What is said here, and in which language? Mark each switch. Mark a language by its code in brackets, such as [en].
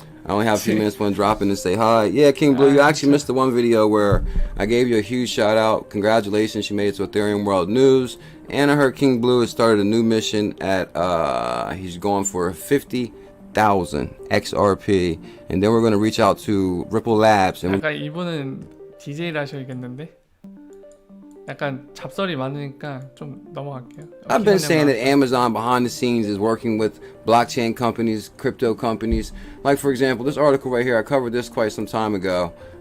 [en] I only have a few minutes when dropping to say hi. Yeah, King Blue, you actually missed the one video where I gave you a huge shout out. Congratulations, you made it to Ethereum World News. And I heard King Blue has started a new mission at, he's going for 50,000 XRP. And then we're going to reach out to Ripple Labs. And [ko] 약간 이분은 DJ를 하셔야겠는데? 약간 잡설이 많으니까 좀 넘어갈게요. [en] I've been saying that Amazon behind the scenes is working with blockchain companies, crypto companies. Like, for example, this article right here, I covered this quite some time ago.